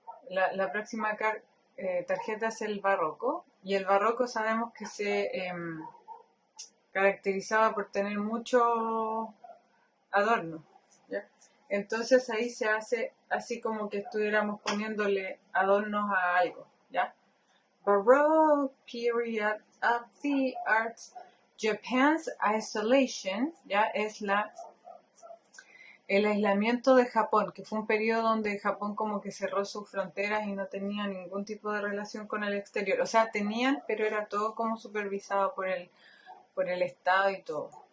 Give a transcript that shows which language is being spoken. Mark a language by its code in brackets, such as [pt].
[es] La próxima tarjeta es el barroco, y el barroco sabemos que se caracterizaba por tener mucho adorno, ¿ya? Entonces ahí se hace así como que estuviéramos poniéndole adornos a algo, ¿ya? [en] Baroque Period of the Arts. Japan's Isolation, ¿ya? [es] Es el aislamiento de Japón, que fue un periodo donde Japón como que cerró sus fronteras y no tenía ningún tipo de relación con el exterior. O sea, tenían, pero era todo como supervisado por el Estado y todo.